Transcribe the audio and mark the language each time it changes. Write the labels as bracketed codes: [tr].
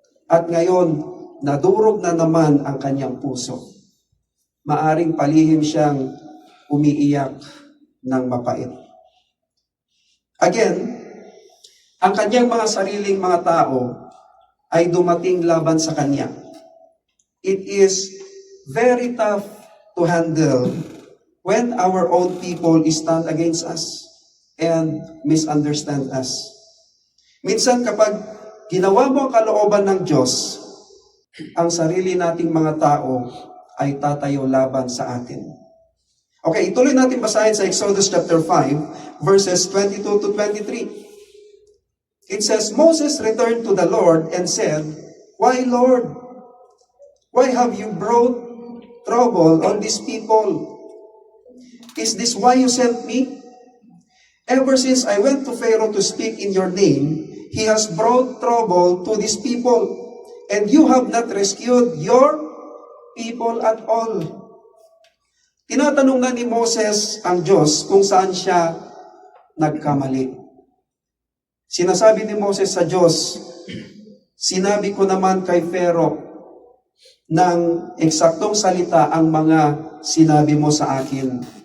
[tl] At ngayon, nadurog na naman ang kanyang puso. Maaring palihim siyang umiiyak ng mapait. Again, ang kanyang mga sariling mga tao ay dumating laban sa kanya. [en] It is very tough to handle when our own people stand against us and misunderstand us. [tl] Minsan kapag ginawa mo ang kalooban ng Diyos, ang sarili nating mga tao ay tatayo laban sa atin. Okay, ituloy natin basahin sa Exodus chapter 5, verses 22 to 23. [en] It says, Moses returned to the Lord and said, Why, Lord? Why have you brought trouble on these people? Is this why you sent me? Ever since I went to Pharaoh to speak in your name, he has brought trouble to these people, and you have not rescued your people at all. [tl] Tinatanong na ni Moses ang Diyos kung saan siya nagkamali. Sinasabi ni Moses sa Diyos, sinabi ko naman kay Pharaoh ng eksaktong salita ang mga sinabi mo sa akin.